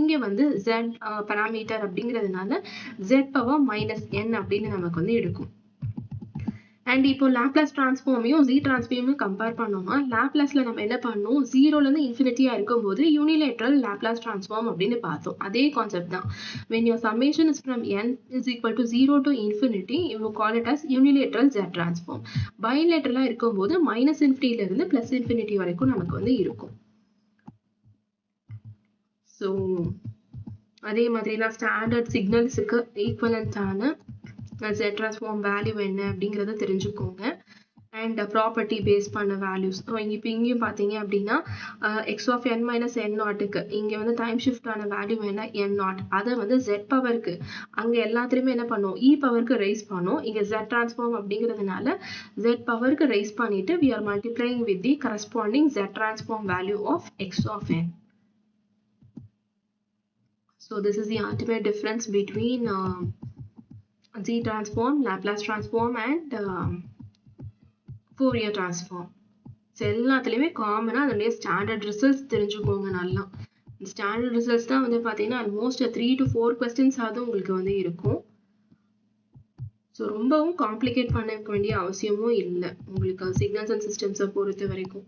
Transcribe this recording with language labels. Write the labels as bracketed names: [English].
[Tamil] இங்கே வந்து z parameter அப்படிங்கிறதுனால z பவர் -n அப்படின்னு நமக்கு வந்து எடுக்கும். அண்ட் இப்போ லாப்லாஸ் டிரான்ஸ்ஃபார்மையும் z டிரான்ஸ்ஃபார்மையும் கம்பேர் பண்ணோம்னா லாப்லாஸ்ல நம்ம என்ன பண்ணோம், 0லேருந்து இன்ஃபினிட்டியாக இருக்கும்போது யூனிலேட்ரல் லாப்லாஸ் டிரான்ஸ்ஃபார்ம் அப்படின்னு பார்த்தோம். அதே கான்செப்ட் தான். [English] when your summation is from n is equal to 0 to infinity, you will call it as unilateral z transform. [Tamil] பைலேட்ரலாக இருக்கும்போது -∞ +∞ வரைக்கும் நமக்கு வந்து இருக்கும். ஸோ அதே மாதிரி தான் ஸ்டாண்டர்ட் சிக்னல்ஸுக்கு ஈக்குவலண்டான z transform வேல்யூ என்ன அப்படிங்கிறத தெரிஞ்சுக்கோங்க. அண்ட் ப்ராப்பர்ட்டி பேஸ் பண்ண வேல்யூஸ். இப்போ இங்கேயும் பார்த்தீங்க அப்படின்னா x of n minus n நாட்டுக்கு இங்கே வந்து டைம் ஷிஃப்டான வேல்யூ என்ன n0. அதை வந்து z பவருக்கு அங்கே எல்லாத்துலேயுமே என்ன பண்ணோம், e பவருக்கு ரைஸ் பண்ணோம். இங்கே z transform அப்படிங்கிறதுனால z பவருக்கு ரைஸ் பண்ணிட்டு [English] we are multiplying with the corresponding z transform value of x of n. So this is the ultimate difference between z transform, Laplace transform and Fourier transform. [Tamil] So எல்லாத்துலேயுமே காமனாக அதனுடைய standard results தெரிஞ்சுக்கோங்க நல்லா. இந்த standard results தான் வந்து பார்த்தீங்கன்னா almost 3 to 4 questions ஆகுது உங்களுக்கு வந்து இருக்கும். ஸோ ரொம்பவும் காம்ப்ளிகேட் பண்ண வேண்டிய அவசியமும் இல்லை உங்களுக்கு சிக்னல்ஸ் அண்ட் சிஸ்டம்ஸை பொறுத்த வரைக்கும்.